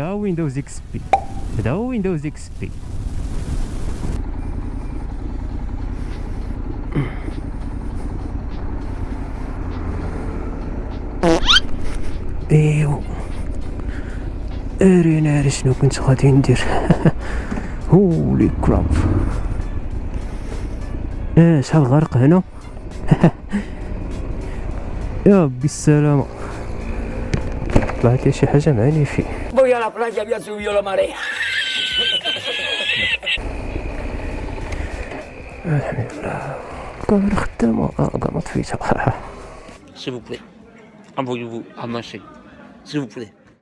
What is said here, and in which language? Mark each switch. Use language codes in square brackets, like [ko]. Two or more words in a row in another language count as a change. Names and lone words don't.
[ar] ها ويندوز اكس بي هذا هو ويندوز اكس بي. ايوا ارينا شنو كنت غادي ندير. [en] holy crap. [ar] شحال غرق هنا. يا ربي السلامة. طلعت لي شي حاجة معني فيه. [es] Voy a la playa, había subido la marea. [ar] الحمد لله الكاميرا خدامة. كاع ما طفيتها. [fr] S'il vous plaît, envoyez-vous à manger. S'il vous plaît.